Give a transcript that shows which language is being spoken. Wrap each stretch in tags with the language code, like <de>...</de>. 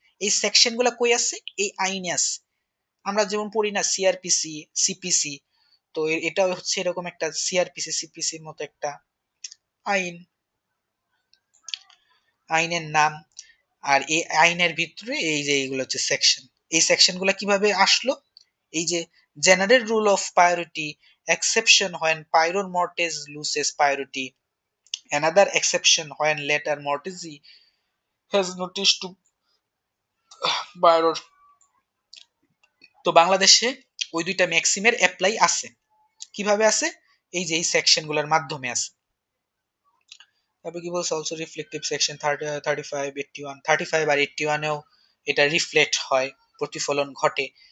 <bn>এই সেকশন গুলা কই আছে? এই আইনে আছে। আমরা যেমন পড়ি না সিআরপিসি, সিপিসি, তো এটা হচ্ছে এরকম একটা সিআরপিসি সিপিসির মতো একটা আইন, আইনের নাম। আর এই আইনের ভিতরে এই যে এইগুলো হচ্ছে সেকশন। এই সেকশন গুলা কিভাবে আসলো? এই যে</bn> <en>General rule of priority, exception when prior mortgage loses priority, another exception when later mortgagee has notice to borrower।</en> <bn>তো বাংলাদেশে ওই দুইটা ম্যাক্সিমের অ্যাপ্লাই আছে। কিভাবে আছে? এই যে এই সেকশন গুলোর মাধ্যমে আছে। তারপর কি বলছে,</bn> <en>also reflective section</en> <bn>35, 81, 35 আর 81-এও এটা রিফ্লেক্ট হয়, প্রতিফলন ঘটে।</bn>